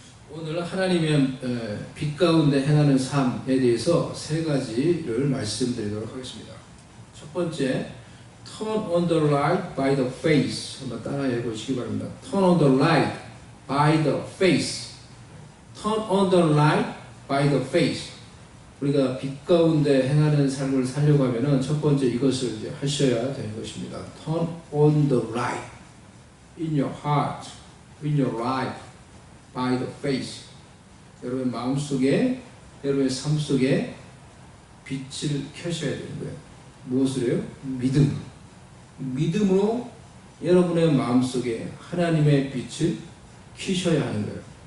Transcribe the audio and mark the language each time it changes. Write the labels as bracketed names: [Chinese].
[Korean] 오늘 하나님의 빛 가운데 행하는 삶에 대해서 세 가지를 말씀드리도록 하겠습니다. 첫 번째, [English] Turn on the light by the face. [Korean] 한번 따라해 보시기 바랍니다. [English] Turn on the light by the face. Turn on the light by the face. [Korean] 우리가 빛 가운데 행하는 삶을 살려고 하면은 첫 번째 이것을 이제 하셔야 되는 것입니다. [English] Turn on the light in your heart, in your life, by the face. [Korean] 여러분 마음속에, 여러분의 삶 속에 빛을 켜셔야 되는 거예요. 무엇을 해요? 믿음. 믿음으로 여러분의 마음속에 하나님의 빛을 켜셔야 하는 거예요.